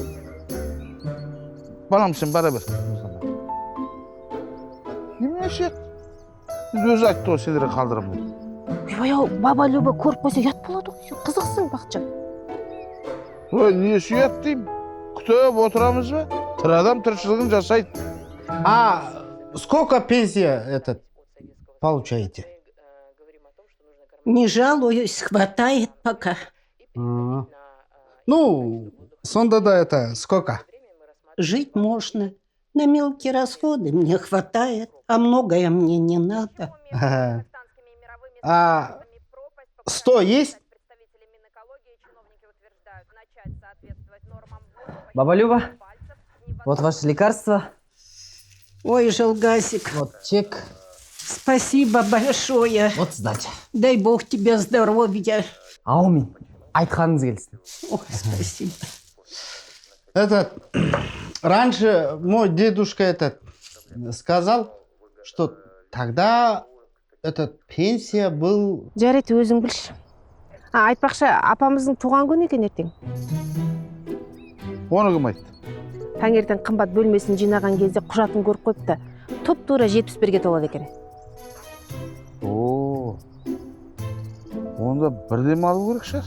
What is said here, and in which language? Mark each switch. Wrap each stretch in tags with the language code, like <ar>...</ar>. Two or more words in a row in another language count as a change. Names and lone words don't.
<kk>Балам, сен бара бер. Неме шет? Өзі айтты ғой, сендерге қалдырам деп. Ойбай-ау, баба Люба көріп қойса ұят болады ғой. Сен қызықсың, Бақытжан. Ой, не ұят деймін? Күтіп отырамыз ба? Тірі адам тіршілігін жасайды.</kk> <ru>Сколько пенсия получаете? Не жалуюсь, хватает пока.</ru> <kk>Ну, сонда да сколько?</kk> <ru>Жить можно. На мелкие расходы мне хватает, а многое мне не надо. 100 есть? Баба Люба, вот ваше лекарство. Ой, Желгасик, Вот чек. спасибо большое. Вот сдача. Дай бог тебе здоровья.</ru> <kk>Аумин. Айтқаныңыз келсін. Ой,</kk> <ru>спасибо. Раньше мой дедушка сказал, что тогда пенсия был...</ru> <kk>Жарайды, өзің білші. Айтпақшы, апамыздың туған күні екен ертең. Оны кім айтты? Таңертең қымбат бөлмесін жинаған кезде құжатын көріп қойыпты. Тұп-тура 71-ге толады екен. Онда бірден алу керек шығар.</kk>